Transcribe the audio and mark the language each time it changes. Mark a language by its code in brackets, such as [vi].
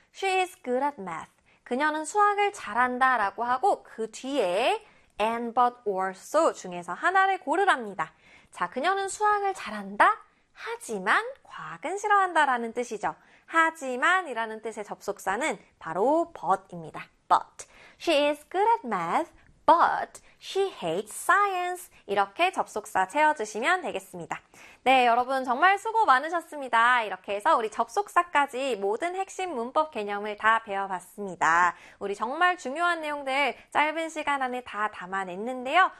[en] She is good at math. [ko] 그녀는 수학을 잘한다 라고 하고 그 뒤에 and, but, or, so 중에서 하나를 고르랍니다. 자, 그녀는 수학을 잘한다. 하지만 과학은 싫어한다 라는 뜻이죠. 하지만 이라는 뜻의 접속사는 바로 but입니다. [en] But. She is good at math, but she hates science. [ko] 이렇게 접속사 채워주시면 되겠습니다. 네, 여러분 정말 수고 많으셨습니다. 이렇게 해서 우리 접속사까지 모든 핵심 문법 개념을 다 배워봤습니다. 우리 정말 중요한 내용들 짧은 시간 안에 다 담아냈는데요.